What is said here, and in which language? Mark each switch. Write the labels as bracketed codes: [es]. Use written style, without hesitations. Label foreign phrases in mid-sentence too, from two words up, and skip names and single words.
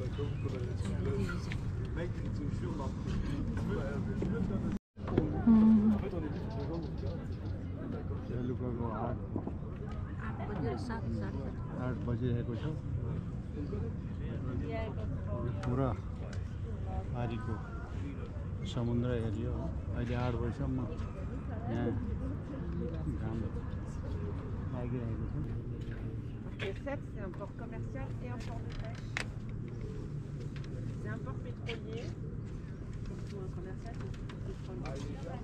[ne] बेलुकाको 8 बजिरहेको छ. पुरा पारीको समुद्र हेरियो. अहिले 8 बजीसम्म यहाँ घाम लागिरहेको छ. [fr] C'est un port commercial et un port de pêche. C'est un port pétrolier. Surtout un commercial, c'est un port pétrolier.